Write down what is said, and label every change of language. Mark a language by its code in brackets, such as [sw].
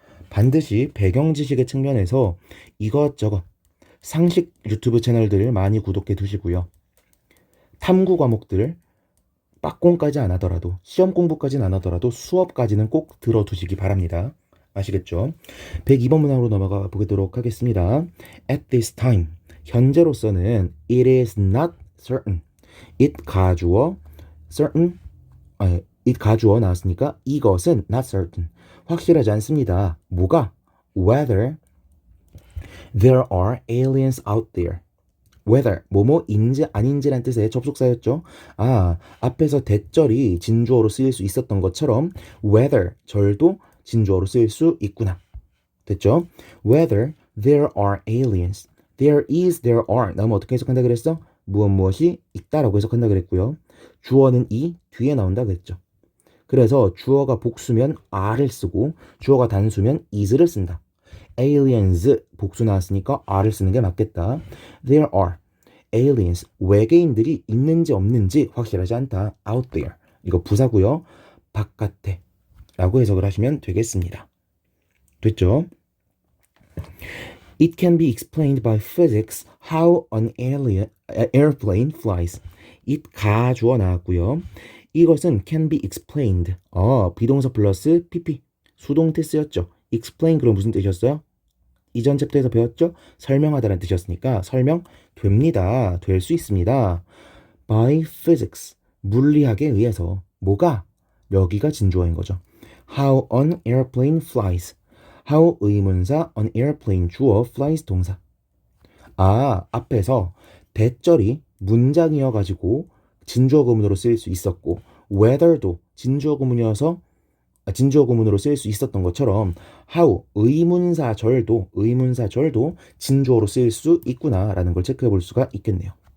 [ko] 반드시 배경 지식의 측면에서 이것저것 상식 유튜브 채널들을 많이 구독해 두시고요. 탐구 과목들 빡공까지 안 하더라도 시험 공부까지는 안 하더라도 수업까지는 꼭 들어두시기 바랍니다. 아시겠죠? 102번 문항으로 넘어가 보도록 하겠습니다. [en] At this time [ko] 현재로서는 [en] it is not certain. [ko] it 가주어 certain it 가주어 나왔으니까 이것은 [en] not certain [ko] 확실하지 않습니다. 뭐가? [en] whether there are aliens out there. [ko] whether 뭐뭐인지 아닌지란 뜻의 접속사였죠. 앞에서 대절이 진주어로 쓰일 수 있었던 것처럼 whether 절도 진주어로 쓰일 수 있구나. 됐죠? [en] whether there are aliens. [ko] there is, there are 나오면 어떻게 해석한다 그랬어? 무엇이 있다라고 해석한다 그랬고요. 주어는 이 뒤에 나온다 그랬죠. 그래서 주어가 복수면 are를 쓰고 주어가 단수면 is를 쓴다. aliens 복수 나왔으니까 are를 쓰는 게 맞겠다. [en] There are aliens [ko] 외계인들이 있는지 없는지 확실하지 않다. [en] out there [ko] 이거 부사고요. 바깥에 라고 해석을 하시면 되겠습니다. 됐죠? [en] It can be explained by physics how an airplane flies. [ko] it 가주어 나왔고요. 이것은 [en] can be explained. [ko] 비동사 플러스 pp 수동태 쓰였죠. explain 그럼 무슨 뜻이었어요? 이전 챕터에서 배웠죠? 설명하다라는 뜻이었으니까 설명됩니다. 될 수 있습니다. [en] by physics [ko] 물리학에 의해서 뭐가? 여기가 진주어인 거죠. [en] How an airplane flies. How 의문사, an airplane 주어, flies 동사. [ko] 아, 앞에서 대절이 문장이어가지고 진주어 구문으로 쓰일 수 있었고 whether도 진주어 구문이어서 진주어 구문으로 쓰일 수 있었던 것처럼 how 의문사절도 진주어로 쓰일 수 있구나라는 걸 체크해 볼 수가 있겠네요.